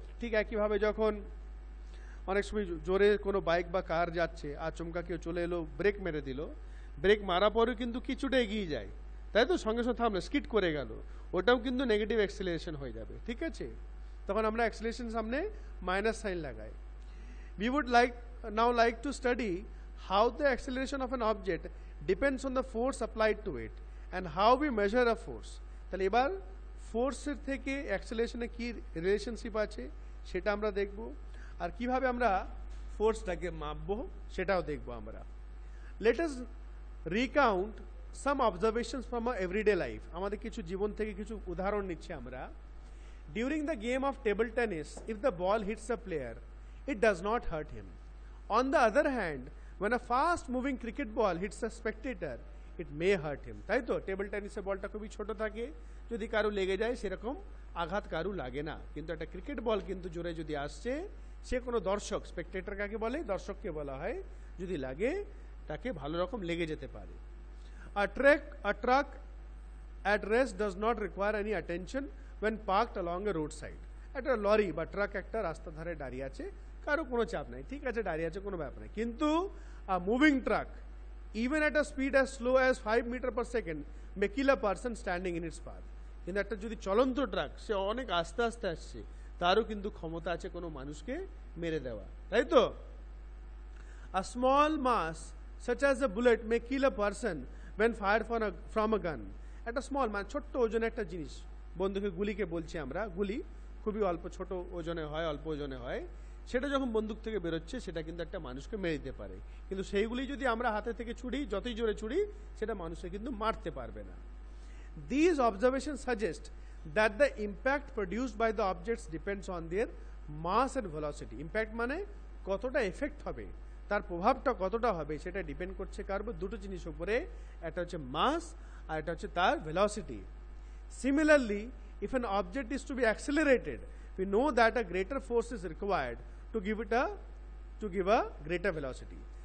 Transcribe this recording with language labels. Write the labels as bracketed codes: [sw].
[bn] ঠিক একইভাবে যখন অনেক সময় জোরে কোনো বাইক বা কার যাচ্ছে, আচমকা কেউ চলে এলো, ব্রেক মেরে দিল, ব্রেক মারা পরেও কিন্তু কিছুটা এগিয়ে যায়, তাই তো, সঙ্গে সঙ্গে থামলে স্কিড করে গেল, ওটাও কিন্তু নেগেটিভ অ্যাক্সেলারেশন হয়ে যাবে, ঠিক আছে। তখন আমরা অ্যাক্সেলারেশন সামনে মাইনাস সাইন লাগাই। [en] We would now like to study how the acceleration of an object depends on the force applied to it and how we measure a force. [bn] তাহলে এবার ফোর্সের থেকে অ্যাক্সেলারেশনে কি রিলেশনশিপ আছে সেটা আমরা দেখব, আর কিভাবে আমরা ফোর্সটাকে মাপবো সেটাও দেখব আমরা। [en] Let us recount some observations from our everyday life. [bn] আমাদের কিছু জীবন থেকে কিছু উদাহরণ নিচ্ছি আমরা। [en] During the game of table tennis, if the ball hits a player, it does not hurt him. On the other hand, when a fast moving cricket ball hits a spectator, it may hurt him. [bn] তাই তো, table টেনিসের বলটা খুবই ছোট থাকে, যদি কারো লেগে যায় সেরকম আঘাত কারু লাগে না, কিন্তু একটা ক্রিকেট বল কিন্তু জোরে যদি আসছে, সে কোনো দর্শক, স্পেকটেটর কাকে বলে, দর্শককে বলা হয়, যদি লাগে তাকে ভালো রকম লেগে যেতে পারে। [en] A truck at rest does not require any attention when parked along a roadside. [bn] একটা লরি বা ট্রাক একটা রাস্তার ধারে দাঁড়িয়ে আছে, কারো কোনো চাপ নাই, ঠিক আছে, দাঁড়িয়ে আছে, কোনো ব্যাপার নেই। কিন্তু [en] Moving truck even at a speed as slow as 5 metre per second may kill a person standing in its path. [bn] কিন্তু একটা যদি চলন্ত ট্রাক, সে অনেক আস্তে আস্তে আসছে, তারও কিন্তু ক্ষমতা আছে কোনো মানুষকে মেরে দেওয়া, তাই তো। [en] A small mass such as a bullet may kill a person when fired from a gun. [bn] একটা স্মল, মানে ছোট্ট ওজনে একটা জিনিস, বন্দুকের গুলিকে বলছি আমরা, গুলি খুবই অল্প ছোট ওজনে হয়, অল্প ওজনে হয়, সেটা যখন বন্দুক থেকে বেরোচ্ছে সেটা কিন্তু একটা মানুষকে মেরে দিতে পারে, কিন্তু সেইগুলি যদি আমরা হাতে থেকে ছুড়ি, যতই জোরে ছুড়ি, সেটা মানুষকে কিন্তু মারতে পারবে না। [en] These observations suggest that the impact produced by the objects depends on their mass and velocity. [bn] Impact মানে কতটা এফেক্ট হবে, তার প্রভাবটা কতটা হবে, সেটা ডিপেন্ড করছে কার উপর, দুটো জিনিস উপরে, একটা হচ্ছে মাস আর একটা হচ্ছে তার velocity. [en] Similarly, if an object is to be accelerated, we know that a greater force is required to give a greater velocity.